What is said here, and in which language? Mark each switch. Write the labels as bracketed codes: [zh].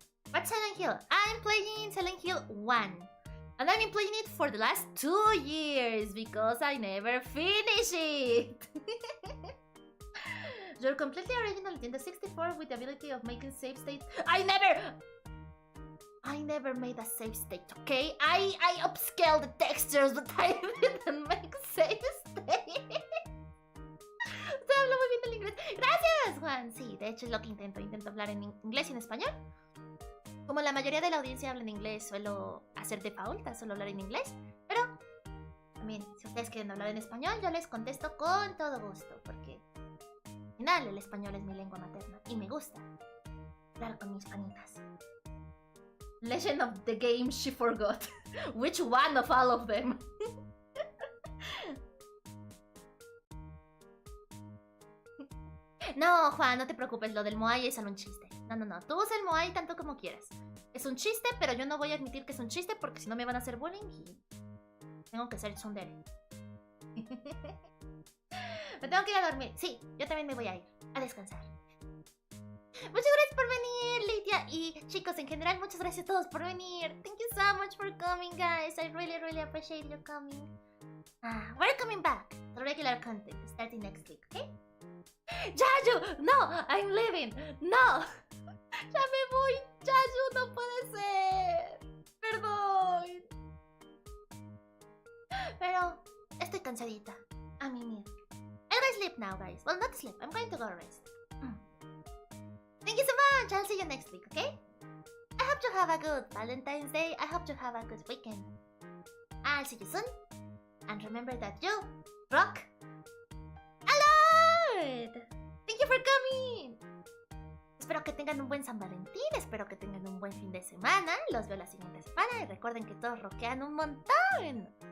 [en] What's Silent Hill? I'm playing Silent Hill 1. And I've been playing it for the last 2 years because I never finish it. Your completely original Nintendo 64 with the ability of making save states. I never made a save state, okay? I upscaled the textures, but I didn't make save state. [es] Te hablo muy bien el inglés. Gracias, Juan. Sí, de hecho es lo que intento. Intento hablar en inglés y en español. Como la mayoría de la audiencia habla en inglés, suelo hacer default, solo hablar en inglés. Pero también, si ustedes quieren hablar en español, yo les contesto con todo gusto. Porque al final el español es mi lengua materna y me gusta hablar con mis panitas. [en] Legend of the game she forgot. Which one of all of them? [es] No, Juan, no te preocupes, lo del Moai es solo un chiste. No, tú usa el Moai tanto como quieras. Es un chiste, pero yo no voy a admitir que es un chiste porque si no me van a hacer bullying y tengo que ser tsundere. Me tengo que ir a dormir. Sí, yo también me voy a ir a descansar. Muchas gracias por venir, Lidia. Y chicos, en general, muchas gracias a todos por venir. [en] Thank you so much for coming, guys. I really, really appreciate you coming. We're coming back to regular content starting next week, okay? Yayu, no, I'm leaving. [es] No, ya me voy. muchacho, no puede ser. Perdón. Pero estoy cansadita. A mimir. [en] I'll go sleep now, guys. Well, not sleep. I'm going to go rest. Thank you so much. I'll see you next week, okay? I hope you have a good Valentine's Day. I hope you have a good weekend. I'll see you soon. And remember that you rock a lot. Thank you for coming. [es] Espero que tengan un buen San Valentín. Espero que tengan un buen fin de semana. Los veo la siguiente semana. Y recuerden que todos rockean un montón.